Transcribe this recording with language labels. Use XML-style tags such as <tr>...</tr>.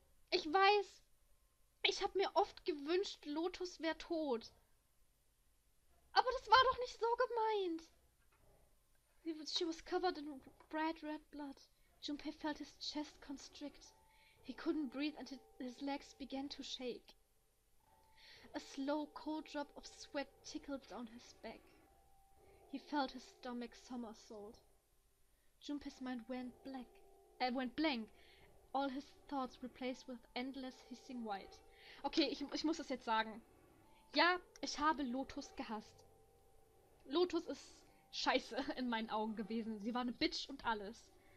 <de>ich habe mir oft gewünscht, Lotus wäre tot. Aber das war doch nicht so gemeint.</de> <en>She was covered in bright red blood. Junpei felt his chest constrict. He couldn't breathe until his legs began to shake. A slow, cold drop of sweat trickled down his back. He felt his stomach somersault. Junpei's mind went blank. All his thoughts replaced with endless hissing white.</en> <de>Okay, ich muss das jetzt sagen. Ja, ich habe Lotus gehasst. Lotus ist scheiße in meinen Augen gewesen. Sie war eine Bitch und alles.</de>